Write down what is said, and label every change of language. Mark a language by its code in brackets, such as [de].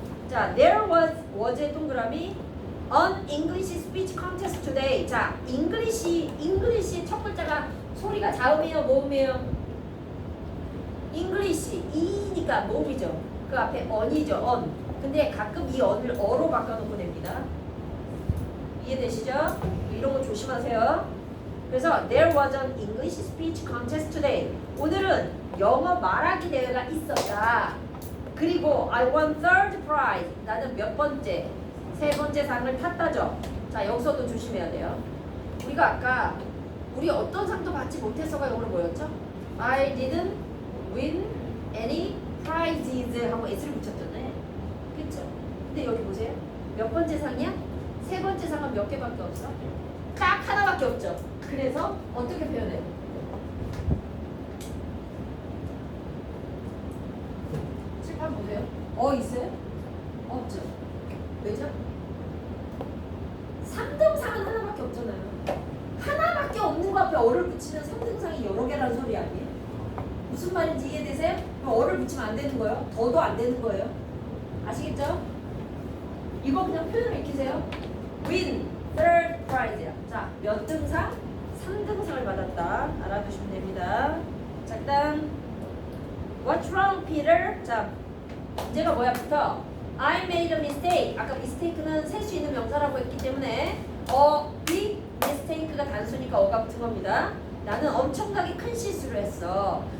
[en] 자, there was의 [ko] 동그라미 [en] an English speech contest today. [ko] 자, English의 첫 글자가 소리가 자음이에요? 모음이에요? English, E니까 모음이죠. 그 앞에 on이죠, on. 근데 가끔 이 on을 어로 바꿔놓고 냅니다. 이해되시죠? 이런 거 조심하세요. 그래서 [en] there was an English speech contest today. [ko] 오늘은 영어 말하기 대회가 있었다. 그리고 [en] I won third prize. [ko] 나는 몇 번째? 세 번째 상을 탔다죠. 자, 여기서도 조심해야 돼요. 우리가 아까 우리 어떤 상도 받지 못해서가 영어로 뭐였죠? [en] I didn't win any prizes [ko] 하고 s를 붙였잖아요. 그쵸? 근데 여기 보세요. 몇 번째 상이야? 세 번째 상은 몇 개밖에 없어? 딱 하나밖에 없죠. 그래서 어떻게 표현해요? 칠판 보세요. 있어요? 없죠. 왜죠? 3등상은 하나밖에 없잖아요. 하나밖에 없는 거 앞에 어를 붙이면 3등상이 여러 개라는 소리 아니에요? 무슨 말인지 이해되세요? 그럼 어를 붙이면 안 되는 거예요? 더도 안 되는 거예요. 아시겠죠? 이거 그냥 표현을 익히세요. [en] win third prize [ko] 야. 자, 몇 등상? 3등상을 받았다. 알아두시면 됩니다. 자, 그다음 [en] What's wrong, Peter? [ko] 자, 문제가 뭐야부터 [en] I made a mistake. [ko] 아까 mistake는 셀 수 있는 명사라고 했기 때문에 big mistake가 단수니까 어가 붙은 겁니다. 나는 엄청나게 큰 실수를 했어.